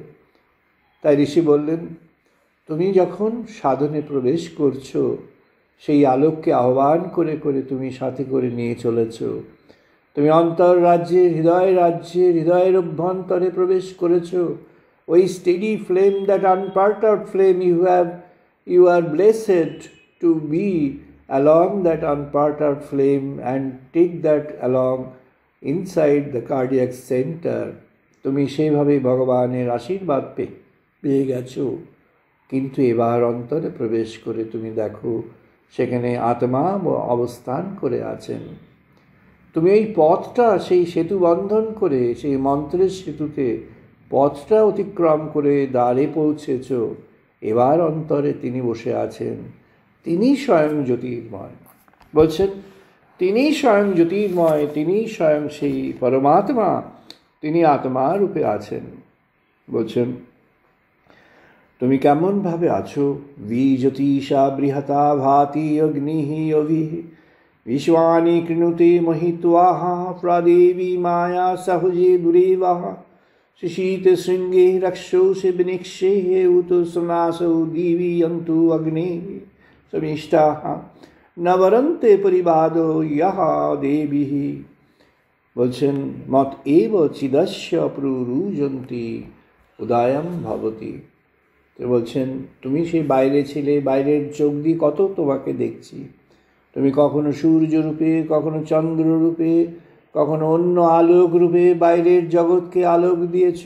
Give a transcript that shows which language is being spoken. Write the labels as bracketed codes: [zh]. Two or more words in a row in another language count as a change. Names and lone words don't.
[bn] তাই ঋষি বললেন, তুমি যখন সাধনে প্রবেশ করছো, সেই আলোককে আহ্বান করে করে তুমি সাথে করে নিয়ে চলেছ। তুমি অন্তর রাজ্যে, হৃদয়ের অভ্যন্তরে প্রবেশ করেছ। [en] ওই steady flame, that unparted flame, you are blessed to be along that unparted flame and take that along inside the cardiac center. [bn] তুমি সেইভাবেই ভগবানের আশীর্বাদ পেয়ে গেছো। কিন্তু এবার অন্তরে প্রবেশ করে তুমি দেখো, সেখানে আত্মা অবস্থান করে আছেন। তুমি এই পথটা, সেই সেতু বন্ধন করে, সেই মন্ত্রের সেতুতে পথটা অতিক্রম করে দ্বারে পৌঁছেছ। এবার অন্তরে তিনি বসে আছেন, তিনি স্বয়ং জ্যোতির্ময়। বলছেন, তিনি স্বয়ং জ্যোতির্ময়, তিনি স্বয়ং সেই পরমাত্মা, তিনি আত্মা রূপে আছেন। বলছেন, তুমি কেমনভাবে আছো? [sa] জ্যোতিষা বৃহতা ভাতি অগ্নিঃ অভিঃ বিশ্বানি কৃণুতে মহিত্বাহ প্রাদেবী মায়া সহজে দুরেবাহ শিশীতে শৃঙ্গে রক্ষোষে বিনিক্ষে উত সনাসৌ দিবি অন্তু অগ্নে সমিষ্টাহ নবরন্তে পরিবাদো ইহ দেবীঃ। বলছেন, মত এব চিদস্য প্ররুজন্তি উদয়ম ভবতি। [bn] বলছেন, তুমি সেই বাইরে ছিলে, বাইরের চোখ দিয়ে কত তোমাকে দেখছি। তুমি কখনো সূর্য রূপে, কখনো চন্দ্র রূপে, কখনো অন্য আলোক রূপে বাইরের জগৎকে আলোক দিয়েছ।